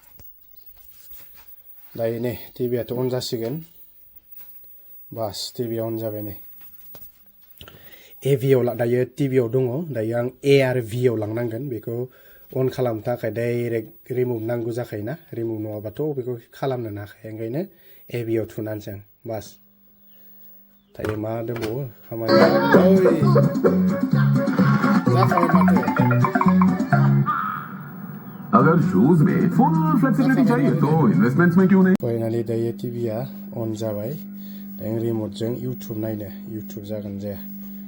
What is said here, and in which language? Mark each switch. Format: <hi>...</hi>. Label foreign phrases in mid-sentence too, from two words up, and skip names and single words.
<brx>दायो नै टिभियाथ' अन जासिगोन बास टिभिया अन जाबाय नै AVआव दायो टिभियाव दङ दायो आं A आरो V आव लांनांगोन बेखौ अन खालामनो थाखाय</brx> <en>direct remote</en> <brx>नांगौ जाखायोना रिमट नङाबाथ' बेखौ खालामनो हाखाया ओंखायनो AVआव थुनानैसै आं बास दायो मा दंबावो खामानि जाखाबाय माथो</brx> <hi>अगर शूज में</hi> <en>full flexibility</en> <hi>चाहिए तो इन्वेस्टमेंट्स में क्यों नहीं</hi> <brx>फाइनाली दायो टिभिया अन जाबाय दायो रिमटजों इउटुब नायनो इउटुब जागोन जाया</brx>